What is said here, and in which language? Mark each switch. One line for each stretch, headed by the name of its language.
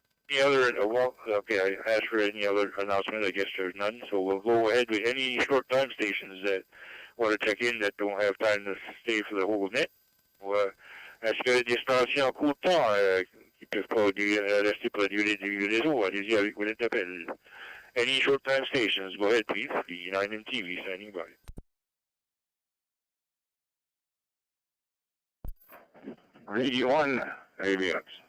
English: Any other, okay, I asked for any other announcement. I guess there's none, so we'll go ahead with any short time stations that want to check in that don't have time to stay for the whole net.
French: Est-ce que des stations en court temps qui peuvent pas rester pour la durée du réseau, allez-y avec vos appels.
English: Any short time stations, go ahead, please. VE9 and TV standing by. VE1 ABX.